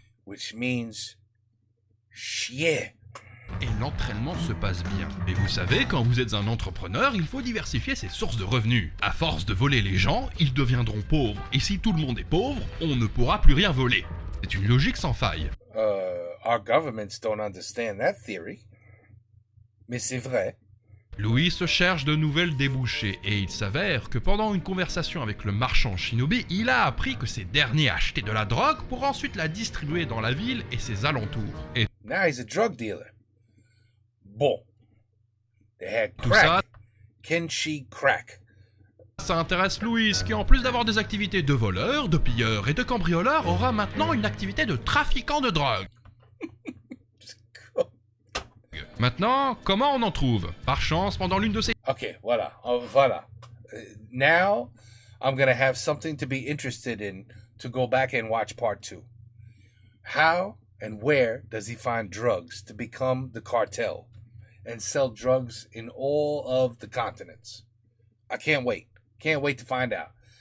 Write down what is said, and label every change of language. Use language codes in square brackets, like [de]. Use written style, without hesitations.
[en] Which means chier. [fr] Et l'entraînement se passe bien. Et vous savez, quand vous êtes un entrepreneur, il faut diversifier ses sources de revenus. À force de voler les gens, ils deviendront pauvres. Et si tout le monde est pauvre, on ne pourra plus rien voler. C'est une logique sans faille. [en] Our governments don't understand that theory. [fr] Mais c'est vrai. Louis se cherche de nouvelles débouchés et il s'avère que pendant une conversation avec le marchand shinobi, il a appris que ces derniers achetaient de la drogue pour ensuite la distribuer dans la ville et ses alentours. Et [en] Now he's a drug dealer. Bon. They had [fr] tout [en] crack. [fr] ça, [en] Kenshi crack. [fr] ça intéresse Louis qui, en plus d'avoir des activités de voleur, de pilleur et de cambrioleur, aura maintenant une activité de trafiquant de drogue. Maintenant, comment on en trouve? Par chance, pendant l'une de ces... Okay, voilà. Voilà. [en] Now, I'm going to have something to be interested in to go back and watch part 2. How and where does he find drugs to become the cartel and sell drugs in all of the continents? I can't wait. Can't wait to find out.